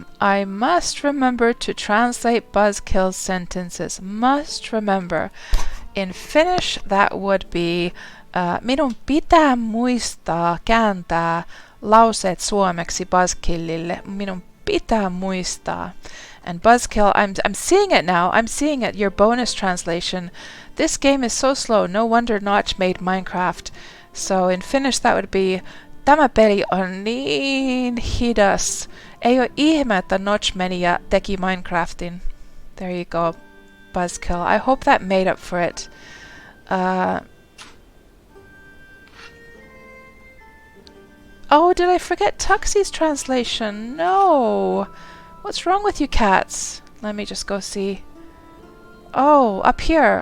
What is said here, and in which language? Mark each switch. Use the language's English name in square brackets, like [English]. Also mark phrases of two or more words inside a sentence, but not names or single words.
[English] I must remember to translate Buzzkill's sentences. Must remember. In Finnish, that would be [Finnish] minun pitää muistaa kääntää lauseet suomeksi Buzzkillille. Minun pitää muistaa. [English] And Buzzkill, I'm seeing it now. I'm seeing it. Your bonus translation. This game is so slow. No wonder Notch made Minecraft. So in Finnish, that would be [Finnish] tämä peli on niin hidas. Ei ole ihme, että Notch meni ja teki Minecraftin. [English] There you go, Buzzkill. I hope that made up for it. Oh, did I forget Tuxie's translation? No! What's wrong with you cats? Let me just go see. Oh, up here.